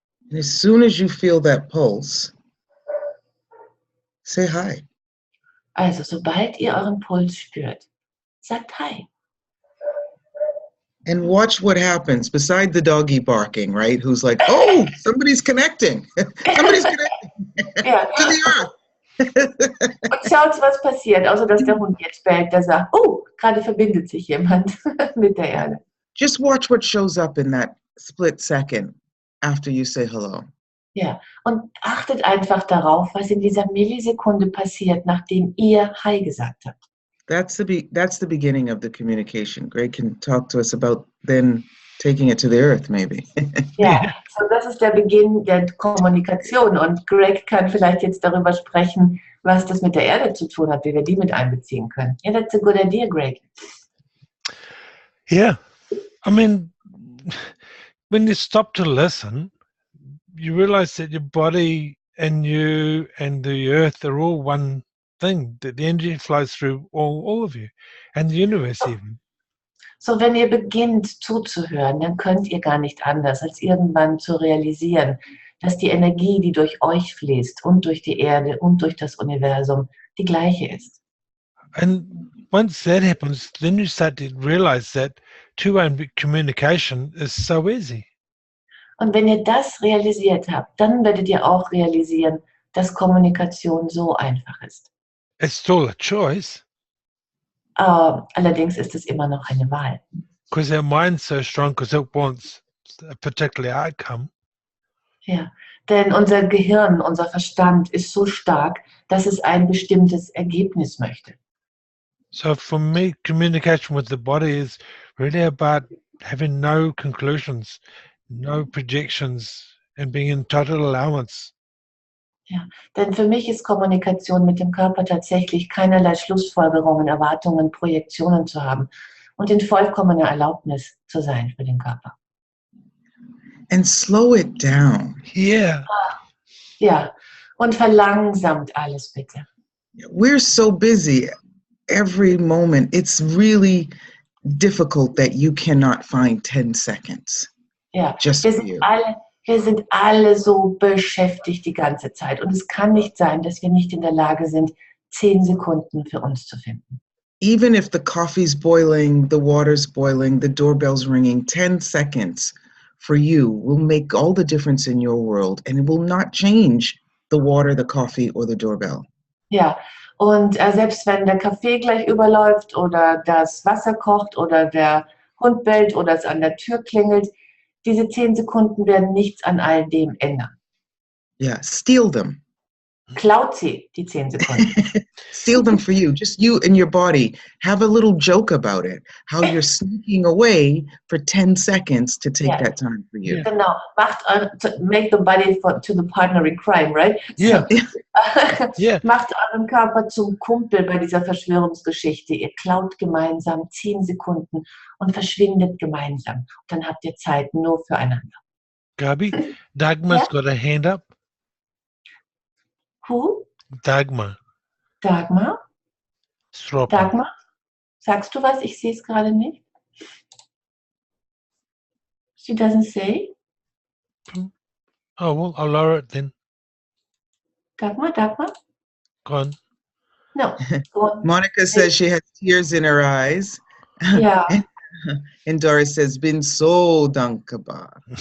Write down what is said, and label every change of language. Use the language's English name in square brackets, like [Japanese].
[English] And as soon as you feel that pulse, say hi. [German] Also, sobald ihr euren Puls spürt, sagt Hi. [English] And watch what happens beside the doggy barking, right? Who's like, oh, somebody's connecting. Somebody's connecting [German] Ja. [English] to the earth. [German] Und schaut, was passiert, außer dass der Hund jetzt bellt, der sagt, oh, gerade verbindet sich jemand mit der Erde. [English] Just watch what shows up in that split second after you say hello. [German] Ja, und achtet einfach darauf, was in dieser Millisekunde passiert, nachdem ihr Hi gesagt habt. [English] That's the beginning of the communication. Greg can talk to us about then taking it to the earth, maybe. [German] Ja, so das ist der Beginn der Kommunikation und Greg kann vielleicht jetzt darüber sprechen, was das mit der Erde zu tun hat, wie wir die mit einbeziehen können. [English] Yeah, that's a good idea, Greg. Yeah, I mean, when you stop to listen, you realize that your body and you and the earth are all one thing, that the energy flows through all of you and the universe even. [German] So, wenn ihr beginnt zuzuhören, dann könnt ihr gar nicht anders, als irgendwann zu realisieren, dass die Energie, die durch euch fließt und durch die Erde und durch das Universum, die gleiche ist. [English] And once that happens, then you start to realize that two-way communication is so easy. [German] Und wenn ihr das realisiert habt, dann werdet ihr auch realisieren, dass Kommunikation so einfach ist. [English] It's still a choice. [German] Allerdings ist es immer noch eine Wahl. [English] Because our mind's so strong because it wants a particular outcome. [German] Ja, denn unser Gehirn, unser Verstand ist so stark, dass es ein bestimmtes Ergebnis möchte. [English] So for me, communication with the body is really about having no conclusions, no projections, and being in total allowance. [German] Ja, denn für mich ist Kommunikation mit dem Körper tatsächlich keinerlei Schlussfolgerungen, Erwartungen, Projektionen zu haben und in vollkommener Erlaubnis zu sein für den Körper. [English] And slow it down. Yeah. [German] Ja, und verlangsamt alles bitte. [English] We're so busy every moment. It's really difficult that you cannot find 10 seconds. [German] Ja, [English] Just [German] wir [English] for you. [German] sind alle so beschäftigt die ganze Zeit. Und es kann nicht sein, dass wir nicht in der Lage sind, 10 Sekunden für uns zu finden. [English] Even if the coffee's boiling, the water's boiling, the doorbell's ringing, 10 seconds for you will make all the difference in your world, and it will not change the water, the coffee, or the doorbell. [German] Ja, und selbst wenn der Kaffee gleich überläuft oder das Wasser kocht oder der Hund bellt oder es an der Tür klingelt, diese 10 Sekunden werden nichts an all dem ändern. [English] Yeah, steal them. [German] Klaut sie, die 10 Sekunden. [English] Steal them for you. Just you and your body. Have a little joke about it. How you're sneaking away for 10 seconds to take that time for you. [German] Genau. [English] Make the body to the partner in crime, right? Yeah. So, Yeah. [German] Macht euren Körper zum Kumpel bei dieser Verschwörungsgeschichte. Ihr klaut gemeinsam 10 Sekunden und verschwindet gemeinsam. Und dann habt ihr Zeit nur füreinander. [English] Gabi, Dagmar's got a hand up. Who? Dagmar. Dagmar? Stropper. [German] Dagmar? Sagst du was? Ich sehe es gerade nicht. [English] She doesn't say. Oh, well, I'll lower it then. Dagmar? Go on. No, go on. Monica says she has tears in her eyes. Yeah. And Doris says, been so dankbar.